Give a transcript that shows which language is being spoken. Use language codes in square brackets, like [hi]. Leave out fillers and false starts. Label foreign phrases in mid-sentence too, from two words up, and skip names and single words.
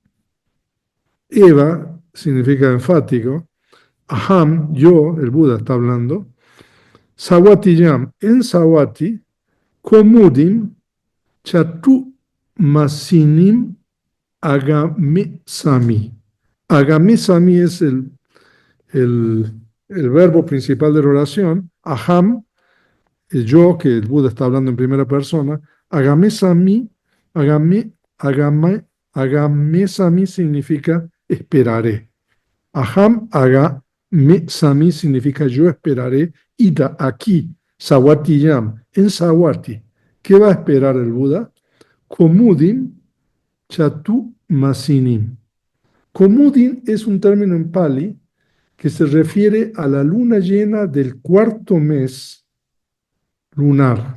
[es] Eva significa enfático, Aham, yo, el Buda está hablando, [pi] Sawati Yam, [es] en Sawati, [pi] Komudim, Chatu Masinim Agame Sami. Agame Sami [es] es el, el verbo principal de la oración. Aham, el yo, que el Buda está hablando en primera persona. [pi] Agame Sami, agame Sami [es] significa esperaré. [pi] Aham agame Sami [es] significa yo esperaré. Ida, aquí, [pi] Sawati Yam, [es] en Sawati. ¿Qué va a esperar el Buda? [pi] Komudim Chatu Masinim. [es] Komudin es un término en Pali que se refiere a la luna llena del cuarto mes lunar.